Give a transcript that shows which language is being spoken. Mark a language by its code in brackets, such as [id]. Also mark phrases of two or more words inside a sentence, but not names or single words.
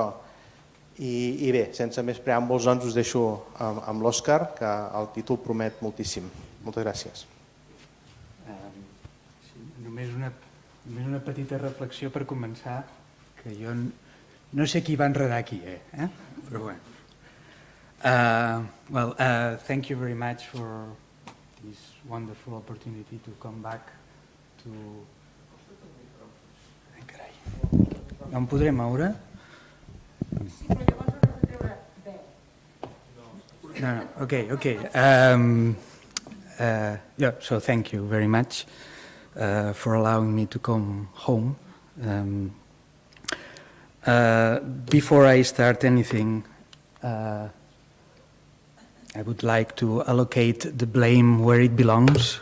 [ca] I bé, sense més preàmbuls, doncs us deixo amb l'Òscar, que el títol promet moltíssim. Moltes gràcies. Només una petita reflexió per començar, que jo no sé qui va enredar aquí, però bueno. [en] Thank you very much for this wonderful opportunity to come back to... [ca] No em podré moure? No, [en] okay. So thank you very much for allowing me to come home. Before I start anything, I would like to allocate the blame where it belongs.